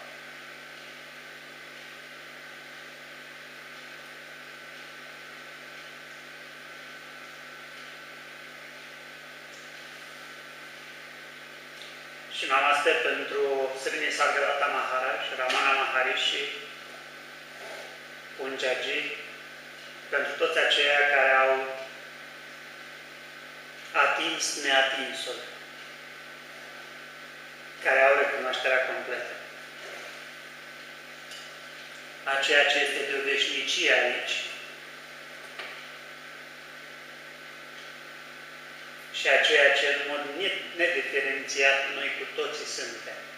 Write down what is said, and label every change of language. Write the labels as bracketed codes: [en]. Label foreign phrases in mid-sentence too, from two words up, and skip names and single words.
[ro] Și Namaste pentru Sri Nisargadatta Maharaj, Ramana Maharishi, Punjaji, pentru toți aceia care au atins neatinsul, care au recunoașterea completă. A ceea ce este de o veșnicie aici și a ceea ce în mod nediferențiat noi cu toții suntem.